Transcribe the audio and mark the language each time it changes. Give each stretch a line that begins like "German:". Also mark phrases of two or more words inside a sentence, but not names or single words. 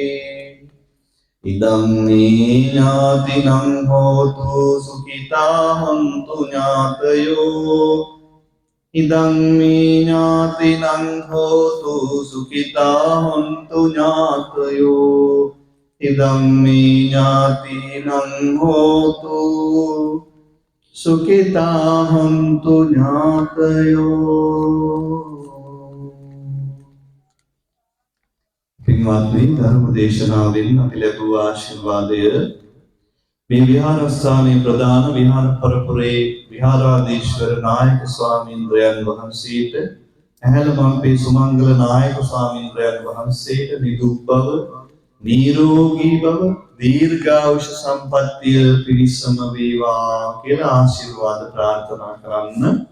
Pali: ඉදං මේ ඥාතිනං හෝතු සුඛිතා හොන්තු ඥාතයෝ ඉදං මේ ඥාතිනං හෝතු සුඛිතා හොන්තු ඥාතයෝ ඉදං මේ ඥාතිනං හෝතු සුඛිතා හොන්තු ඥාතයෝ.
Sinhala: පින්වත්නි, ධර්ම දේශනාවෙන් අපි ලැබුව ආශිර්වාදය මේ විහාරස්ථානයේ ප්‍රධාන විහාර පරපුරේ විහාරාධීශවර නායක ස්වාමීන්ද්‍රයන් වහන්සේට, ඇහැළමම්පේ සුමංගල නායක ස්වාමීන්ද්‍රයන් වහන්සේට නිදුක් බව, නිරෝගී බව, දීර්ඝායුෂ සම්පන්නිය පිණිසම වේවා කියලා ආශිර්වාද ප්‍රාර්ථනා කරන්න.